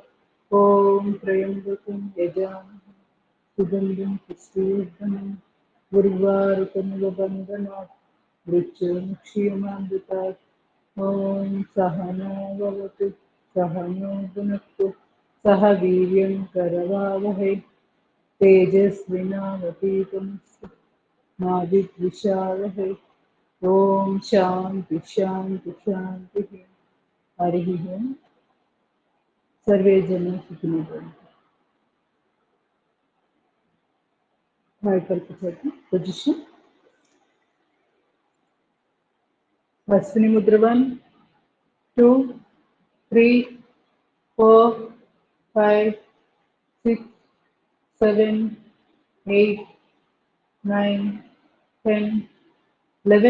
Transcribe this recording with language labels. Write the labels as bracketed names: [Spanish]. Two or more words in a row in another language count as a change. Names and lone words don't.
[Sanskrit] ఓం త్రయంబకం యజామహే సుగంధిం పుష్టివర్ధనం ఉర్వారుకమివ బంధనాత్ మృత్యోర్ముక్షీయమామృతాత్. ఓం సహనో భవతు సహనో భునక్తు సహ వీర్యం కరవావహై तेजस्विनावतीतमस्तु मा विद्विषावहै. ओम शांति शांति शांति. हरि ओम. सर्वे जन सुखिनो भवन्तु. [Hindi] पोजिशन अश्विनी मुद्रा 1 2 3 4 5 6 7 8 9 10 11.